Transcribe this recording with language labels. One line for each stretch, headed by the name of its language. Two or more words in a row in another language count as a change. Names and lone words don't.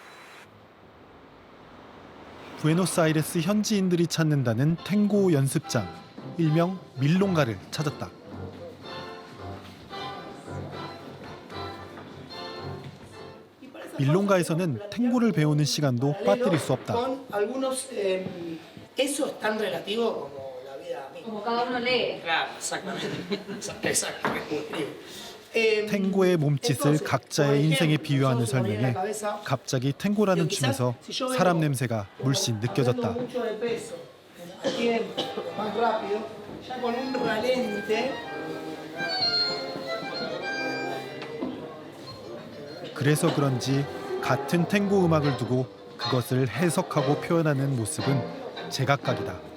Korean: 부에노스아이레스 현지인들이 찾는다는 탱고 연습장, 일명 밀롱가를 찾았다. 밀롱가에서는 탱고를 배우는 시간도 빠뜨릴 수 없다.
Spanish: Eso es tan relativo como la vida misma. Como cada uno lee. Claro, exactamente. Exactamente.
Korean: 탱고의 몸짓을 각자의 인생에 비유하는 설명에 갑자기 탱고라는 춤에서 사람 냄새가 물씬 느껴졌다. 그래서 그런지 같은 탱고 음악을 두고 그것을 해석하고 표현하는 모습은 제각각이다.